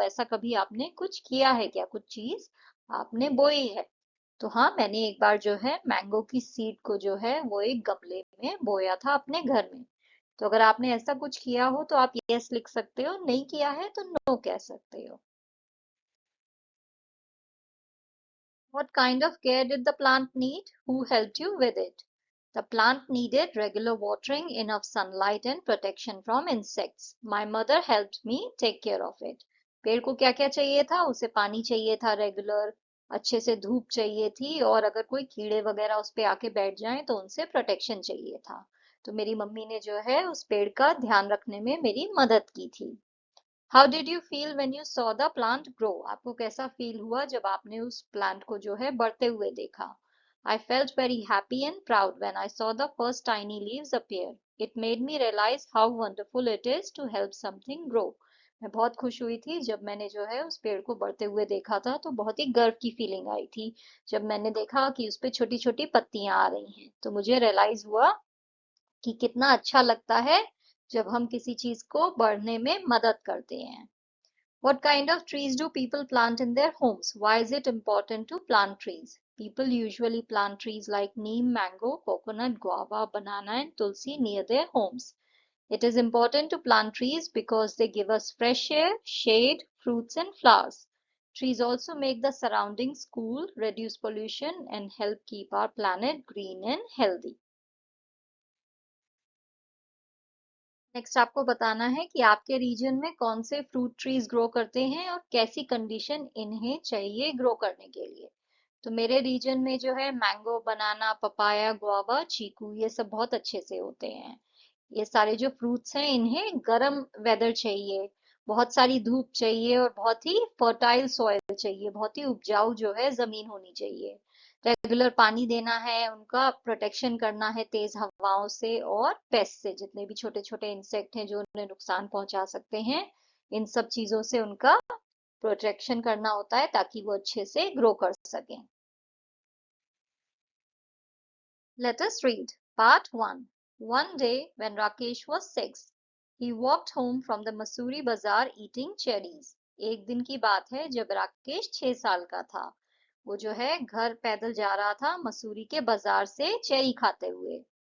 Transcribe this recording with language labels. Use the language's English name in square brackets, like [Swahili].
[Hindi] ऐसा कभी आपने कुछ किया है क्या? कुछ चीज आपने बोई है? तो हाँ, मैंने एक बार जो है मैंगो की सीड को जो है वो एक गमले में बोया था अपने घर में। तो अगर आपने ऐसा कुछ किया हो तो आप यस लिख सकते हो, नहीं किया है तो नो कह सकते हो। [English] What kind of care did the plant need? Who helped you with it? The plant needed regular watering, enough sunlight, and protection from insects. My mother helped me take care of it. [Hindi] पेड़ को क्या क्या चाहिए था? उसे पानी चाहिए था रेगुलर, अच्छे से धूप चाहिए थी, और अगर कोई कीड़े वगैरह उस पे आके बैठ जाएं तो उनसे प्रोटेक्शन चाहिए था। तो मेरी मम्मी ने जो है उस पेड़ का ध्यान रखने में मेरी मदद की थी। [English] How did you feel when you saw the plant grow? [Hindi] आपको कैसा फील हुआ जब आपने उस प्लांट को जो है बढ़ते हुए देखा? [English] I felt very happy and proud when I saw the first tiny leaves appear. It made me realise how wonderful it is to help something grow. [Hindi] मैं बहुत खुश हुई थी जब मैंने जो है उस पेड़ को बढ़ते हुए देखा था, तो बहुत ही गर्व की फीलिंग आई थी जब मैंने देखा कि उस पे छोटी छोटी पत्तियां आ रही हैं। तो मुझे रियलाइज हुआ कि कितना अच्छा लगता है जब हम किसी चीज को बढ़ने में मदद करते हैं। [English] What kind of trees do people plant in their homes? Why is it important to plant trees? People usually plant trees like neem, mango, coconut, guava, banana, and tulsi near their homes. It is important to plant trees because they give us fresh air, shade, fruits, and flowers. Trees also make the surroundings cool, reduce pollution, and help keep our planet green and healthy. [Hindi] Next आपको बताना है कि आपके reason में कौन से fruit trees grow करते हैं और कैसी कंडीशन इन्हें चाहिए ग्रो करने के लिए। तो मेरे रीजन में जो है मैंगो, बनाना, पपाया, गुआवा, चीकू, ये सब बहुत अच्छे से होते हैं। ये सारे जो फ्रूट्स हैं इन्हें गर्म वेदर चाहिए, बहुत सारी धूप चाहिए, और बहुत ही फर्टाइल सॉइल चाहिए, बहुत ही उपजाऊ जो है जमीन होनी चाहिए। रेगुलर पानी देना है, उनका प्रोटेक्शन करना है तेज हवाओं से और पेस्ट से, जितने भी छोटे छोटे इंसेक्ट हैं जो उन्हें नुकसान पहुंचा सकते हैं, इन सब चीजों से उनका प्रोटेक्शन करना होता है ताकि वो अच्छे से ग्रो कर सकें। [English] Let us read part 1. One day when Rakesh was 6, he walked home from the Masuri bazaar eating cherries. [Hindi] एक दिन की बात है जब राकेश 6 साल का था। वो जो है घर पैदल जा रहा था मसूरी के बाजार से चेरी खाते हुए।